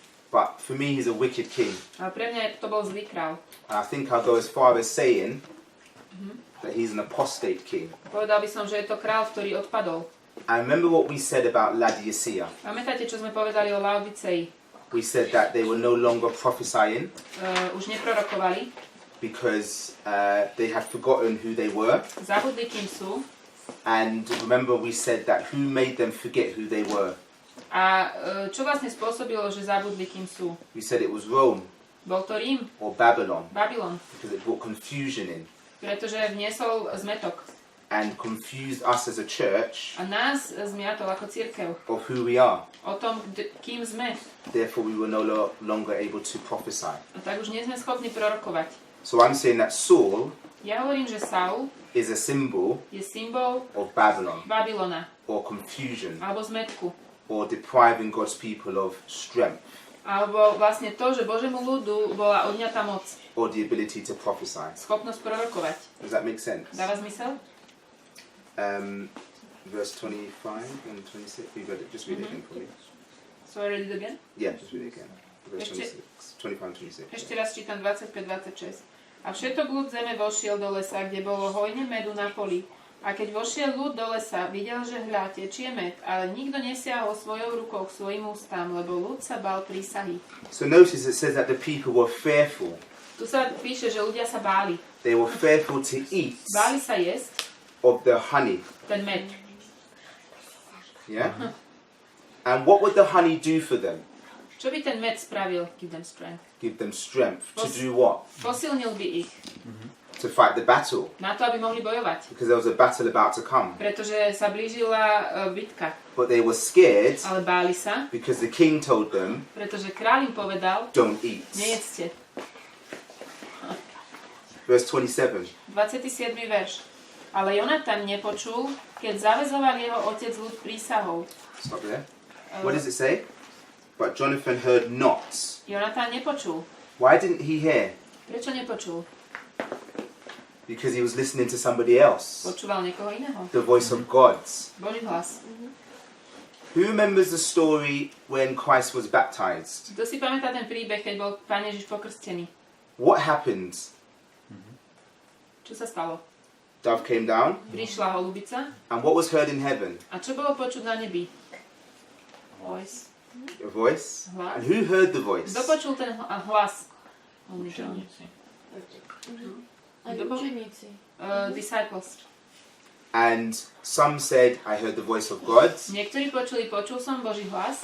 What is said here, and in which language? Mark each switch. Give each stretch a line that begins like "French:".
English: But for me, he's a wicked king.
Slovak: Ale pre mňa to bol zlý král.
English: And I think I'll go as far as saying that he's an apostate king.
Slovak: Povedal by som, že je to král, ktorý odpadol.
English: And remember what we said about Laodicea.
Slovak: Pamätáte, čo sme povedali o Laodicei?
English: We said that they were no longer prophesying
Slovak: Už neprorokovali.
English: because they had forgotten who they were.
Slovak: Zabudli, kým sú.
English: And remember we said that who made them forget who they were?
Slovak: A čo vlastne spôsobilo, že zabudli, kým sú?
English: We said it was Rome
Slovak: Bol to Rím,
English: or Babylon
Slovak: Babylon,
English: because it brought confusion in
Slovak: pretože vniesol zmetok.
English: and confused us as a church
Slovak: A nás zmiatol ako cirkev.
English: of who we are.
Slovak: O tom, kým sme.
English: Therefore we were no longer able to prophesy.
Slovak: A tak už nie sme schopní prorokovať.
English: So I'm saying that Saul
Slovak: Ja hovorím, že Saul
English: is a symbol
Slovak: je symbol
English: of Babylon
Slovak: Babylona,
English: or confusion
Slovak: alebo zmetku.
English: or depriving God's people of strength
Slovak: Alebo vlastne to, že Božému ľudu bola odňatá moc.
English: or the ability to prophesy.
Slovak: Schopnosť prorokovať.
English: Does that make sense?
Slovak: Dáva zmysel?
English: Verse 25 and 26. You read it. Just read it again for me. So I read it again? Yeah, just read it again. Verse
Slovak: Ešte-
English: 26. 25 and 26.
Slovak: Ešte raz čítam 25-26. A všetok ľud zeme vošiel do lesa, kde bolo hojne medu na poli. A keď vošiel ľud do lesa, videl, že hľa, tečie med, ale nikto nesiahol svojou rukou k svojim ústam, lebo ľud sa bal prísahy.
English: So notice it says that the people were fearful.
Slovak: Tu sa píše, že ľudia sa báli.
English: They were fearful to eat
Slovak: Báli sa jesť
English: of the honey.
Slovak: ten med.
English: Yeah? And what would the honey do for them?
Slovak: Čo by ten med spravil?
English: Give them strength. Give them strength to do what?
Slovak: Posilnil by ich
English: To fight the battle.
Slovak: na to, aby mohli bojovať.
English: Because there was a battle about to come.
Slovak: Pretože sa blížila bitka.
English: But they were scared
Slovak: Ale báli sa,
English: because the king told them,
Slovak: pretože kráľ im povedal,
English: don't eat.
Slovak: nejedzte.
English: Verse 27.
Slovak: 27. verš. Ale Jonatan nepočul, keď zaväzoval jeho otec ľud prísahou.
English: Stop there. What does it say? But Jonathan heard not.
Slovak: Jonatan nepočul.
English: Why didn't he hear?
Slovak: Prečo nepočul?
English: Because he was listening to somebody else.
Slovak: Počúval niekoho iného.
English: The voice of God.
Slovak: Boží hlas.
English: Who remembers the story when Christ was baptized?
Slovak: Kto si pamätá ten príbeh, keď bol Pán Ježiš pokrstený?
English: What happened?
Slovak: Čo sa stalo?
English: Dove came down.
Slovak: Prišla holubica.
English: And what was heard in heaven?
Slovak: A čo bolo počuť na nebi?
English: Voice. A voice.
Slovak: Hlas.
English: And who heard the voice?
Slovak: Kto počul ten hlas?
English: Only John.
Slovak: Učeníci. Aj učeníci.
English: Disciples. And some said, I heard the voice of God.
Slovak: Niektorí počul som Boží hlas.